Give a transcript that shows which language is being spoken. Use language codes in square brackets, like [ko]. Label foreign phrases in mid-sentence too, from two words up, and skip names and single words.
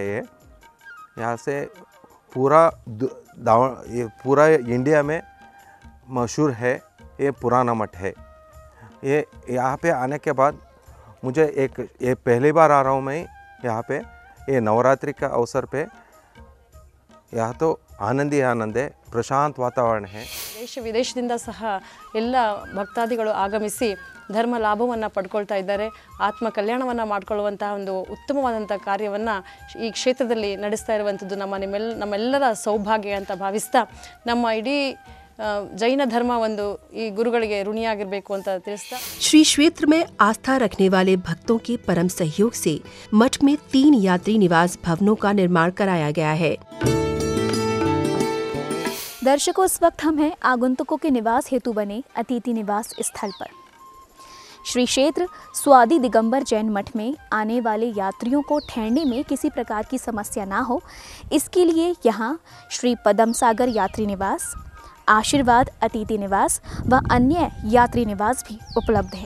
[hi] ये यहाँ से पूरा इंडिया में मशहूर है। ये पुराना मठ है। ये यहाँ पे आने के बाद मुझे ये पहली बार आ रहा हूँ मैं यहाँ पे। ये नवरात्रि का अवसर पे यहाँ तो आनंद ही आनंद है, प्रशांत वातावरण है। [kn] ದೇಶ ವಿದೇಶದಿಂದ ಸಹ ಎಲ್ಲ ಭಕ್ತಾದಿಗಳು ಆಗಮಿಸಿ ಧರ್ಮ ಲಾಭವನ್ನು ಪಡ್ಕೊಳ್ತಾ ಇದ್ದಾರೆ. ಆತ್ಮ ಕಲ್ಯಾಣವನ್ನು ಮಾಡಿಕೊಳ್ಳುವಂತಹ ಒಂದು ಉತ್ತಮವಾದಂಥ ಕಾರ್ಯವನ್ನು ಈ ಕ್ಷೇತ್ರದಲ್ಲಿ ನಡೆಸ್ತಾ ಇರುವಂಥದ್ದು ನಮ್ಮೆಲ್ಲರ ಸೌಭಾಗ್ಯ ಅಂತ ಭಾವಿಸ್ತಾ ನಮ್ಮ ಇಡೀ जैन धर्म ಒಂದು ಈ ಗುರುಗಳಿಗೆ ಋಣಿಯಾಗಿರಬೇಕು ಅಂತ ತಿಳಿಸ್ತಾ [hi] श्री क्षेत्र में आस्था रखने वाले भक्तों के परम सहयोग से मठ में 3 यात्री निवास भवनों का निर्माण कराया गया है। दर्शकों, इस वक्त हम हैं आगंतुकों के निवास हेतु बने अतिथि निवास स्थल पर। श्री क्षेत्र स्वादी दिगंबर जैन मठ में आने वाले यात्रियों को ठहरने में किसी प्रकार की समस्या ना हो, इसके लिए यहाँ श्री पदम सागर यात्री निवास, आशीर्वाद अतिथि निवास व अन्य यात्री निवास भी उपलब्ध है,